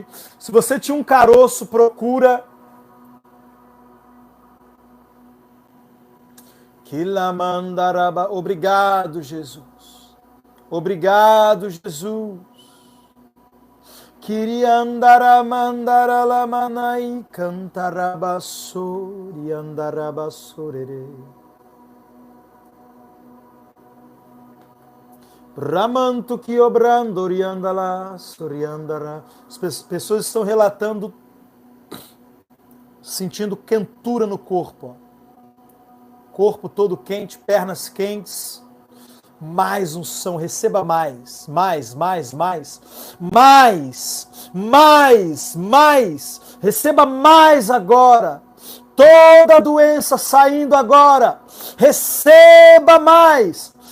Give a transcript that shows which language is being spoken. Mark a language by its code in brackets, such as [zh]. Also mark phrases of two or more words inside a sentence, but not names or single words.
[pt] Se você tinha um caroço, procura. Obrigado, Jesus. Obrigado, Jesus. Queria andar a mandar a la manai cantarabassori andarabassorere. Ramanto que obrando oriandala soriandara. As pessoas estão relatando sentindo quentura no corpo. Corpo todo quente, pernas quentes. Mais unção, receba mais, receba mais agora, toda doença saindo agora, receba mais,